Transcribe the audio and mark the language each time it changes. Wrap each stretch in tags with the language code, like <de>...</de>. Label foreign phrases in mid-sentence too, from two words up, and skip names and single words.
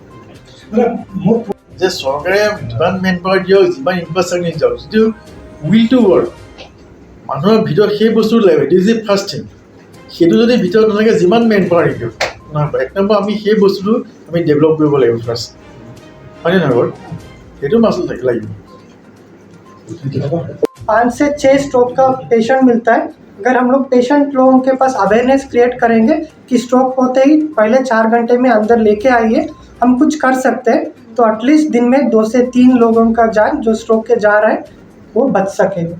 <as>যে চৰকাৰে যিমান</as> <en>main power</en> <as>দিয়ক, যিমান ইনফ্ৰাষ্ট্ৰাকচাৰ নিদিয়ক, যিটো</as> <en>will to work</en> <as>মানুহৰ ভিতৰত সেই বস্তুটো লাগিব।</as> <en>it is the first thing.</en> <as>সেইটো যদি ভিতৰত নাথাকে, যিমান</as> <en>main power</en> <as>দিয়ক নহ'ব। 1 নম্বৰ আমি সেই বস্তুটো আমি ডেভেলপ কৰিব লাগিব ফাৰ্ষ্ট, হয়নে নহয়? সেইটো মাচুল লাগিব।</as> <hi>5 से 6 स्ट्रोक का पेशेंट मिलता है अगर हम लोग पेशेंट लोगों के पास</hi> <en>awareness create</en> <hi>करेंगे कि स्ट्रोक होते ही पहले 4 घंटे में अंदर लेके आइए, हम कुछ कर सकते हैं, तो एटलीस्ट दिन में 2 से 3 लोगों का जान जो स्ट्रोक के जा रहा है वो बच सकेगा।</hi>